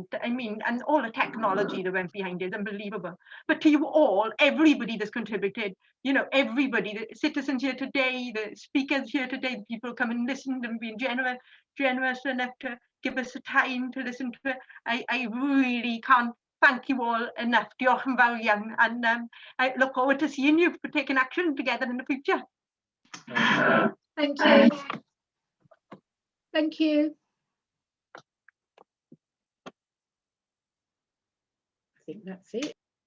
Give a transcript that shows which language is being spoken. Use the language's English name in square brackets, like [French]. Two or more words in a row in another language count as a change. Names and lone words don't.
[English] I mean, and all the technology that went behind it is unbelievable. But to you all, everybody that's contributed, you know, everybody, the citizens here today, the speakers here today, the people come and listen and being generous enough to give us the time to listen to it. I really can't thank you all enough. [Welsh] Diolch yn fawr iawn. [English] And I look forward to seeing you for taking action together in the future. Thank you. Thank you. I think that's it.